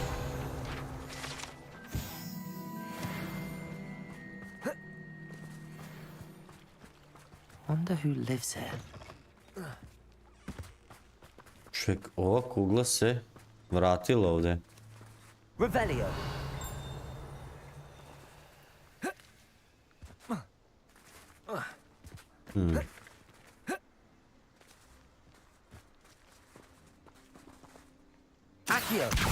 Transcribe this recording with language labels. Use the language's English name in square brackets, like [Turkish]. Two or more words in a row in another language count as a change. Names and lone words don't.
[English] Wonder who lives here. [Serbian] Ček, ova kugla se vratila ovdje. Revelio. Accio.